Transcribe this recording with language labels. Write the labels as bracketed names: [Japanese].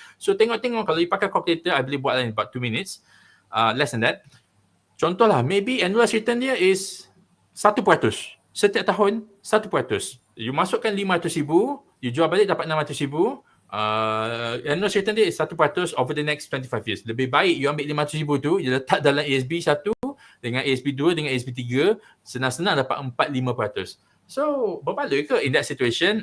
[Malay] So, tengok-tengok, kalau you pakai calculator, I boleh buat dalam [English] about 2 minutes. Less than that. [Malay] Contohlah, maybe [English] annualized return [Malay] dia is 1%. Setiap tahun, 1%. You masukkan 500,000, you jual balik dapat 600,000. [English] Annualized return [Malay] dia [English] is 1% over the next 25 years. [Malay] Lebih baik you ambil 500,000 tu, you letak dalam ASB 1 dengan ASB 2 dengan ASB 3, senang-senang dapat 4-5%. [English] So, [Malay] berbaloi ke [English] in that situation?